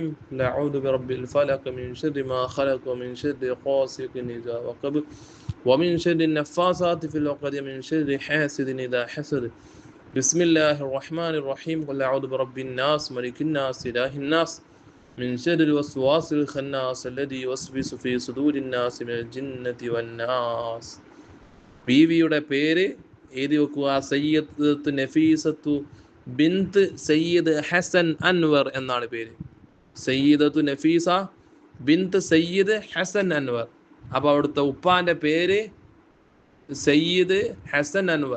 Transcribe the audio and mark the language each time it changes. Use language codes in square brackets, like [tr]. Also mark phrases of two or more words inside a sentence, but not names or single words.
[ar] لا أعوذ برب الفلق من شر ما خلق ومن شر غاسق إذا وقب ومن شر النفاثات في العقد من شر حاسد إذا حسد. بسم الله الرحمن الرحيم. قل أعوذ برب الناس ملك الناس إله الناس من شر الوسواس الخناس الذي يوسوس في صدور الناس من الجنة والناس. [ml] ബീവിയുടെ പേര് എഴുതി വെക്കുക. സയ്യിദത്ത് നഫീസത്തു ബിന്ത് സയ്യിദ് ഹസൻ അൻവർ എന്നാണ് പേര്. സയ്യിദത്തു നഫീസ ബിന്ത് സയ്യിദ് ഹസൻ അൻവർ. അപ്പോൾ അവിടുത്തെ ഉപ്പാന്റെ പേര് സയ്യിദ് ഹസൻ അൻവർ.